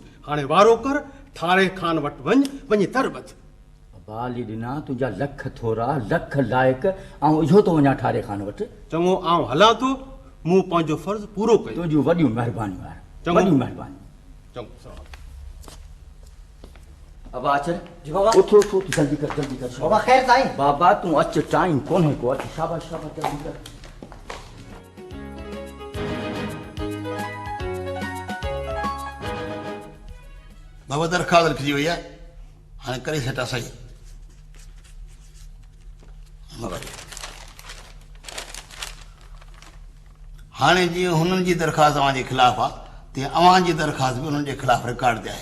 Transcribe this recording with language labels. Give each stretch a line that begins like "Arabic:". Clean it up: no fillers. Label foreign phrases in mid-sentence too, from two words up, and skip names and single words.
Sindhi: हाणे वारो कर, ठाणे खान वटि वञी तरबत। अबा अली ॾिना तुंहिंजा लख थोरा लख लाइक, ऐं इहो थो वञा ठाणे खान वटि। चङो आउं हलां थो, मूं पंहिंजो फ़र्ज़ु पूरो कयो। तुंहिंजूं वॾियूं महिरबानियूं यार, वॾियूं महिरबानियूं। चङो अबा अच जी बाबा। उठ उठ उठ जल्दी कर जल्दी कर। बाबा ख़ैर ताईं? बाबा तूं अच, टाइम कोन्हे को, अच शाबाश शाबाश जल्दी कर। बाबा दरख़्वास्त लिखिजी वई आहे, हाणे करे छॾा सही। हाणे जीअं हुननि जी दरख़्वास्त अव्हांजे ख़िलाफ़ आहे तीअं अव्हांजी दरख़्वास्त बि हुननि जे ख़िलाफ़ रिकॉर्ड ते आहे।